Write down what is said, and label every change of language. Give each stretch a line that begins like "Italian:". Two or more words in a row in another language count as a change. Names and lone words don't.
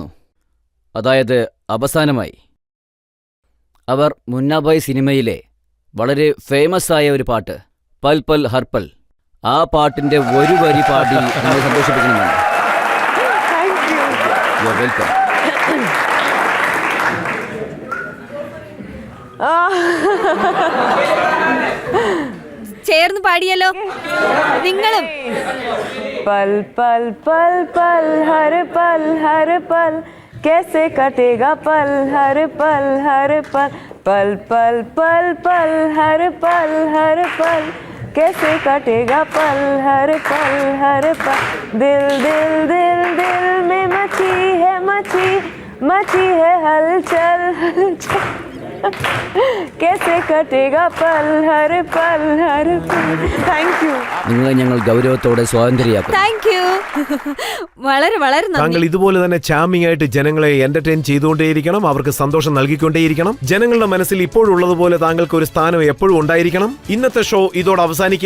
Malayalam: അതായത് അവസാനമായി അവർ മുന്നാബായ് സിനിമയിലെ വളരെ ഫേമസ് ആയ ഒരു പാട്ട്
Hindi: पल पल हरपल,
Malayalam: ആ പാട്ടിന്റെ ഒരു വരി പാടി നമ്മളെ സന്തോഷിപ്പിക്കണമെന്ന്.
English: you are welcome.
Malayalam: ചേർന്ന് പാടിയല്ലോ നിങ്ങളും.
Hindi: पल पल पल पल हर पल कैसे कटेगा पल हर पल पल पल पल पल हर पल कैसे कटेगा पल हर पल दिल दिल दिल दिल में मची है हलचल कैसे कटेगा पल हर पल
English: thank you.
Malayalam: നിങ്ങളെ ഞങ്ങൾ ഗൗരവത്തോടെ സ്വാതന്ത്ര്യയാക്കും.
English: thank you.
Malayalam: വളരെ വളരെ താങ്കൾ നന്ദി. ഇതുപോലെ തന്നെ ചാമിങ് ആയിട്ട് ജനങ്ങളെ എന്റർടൈൻ ചെയ്തുകൊണ്ടേയിരിക്കണം, അവർക്ക് സന്തോഷം നൽകിക്കൊണ്ടേയിരിക്കണം. ജനങ്ങളുടെ മനസ്സിൽ ഇപ്പോഴുള്ളതുപോലെ താങ്കൾക്ക് ഒരു സ്ഥാനം എപ്പോഴും ഉണ്ടായിരിക്കണം. ഇന്നത്തെ ഷോ ഇതോടെ അവസാനിക്കുകയാണ്.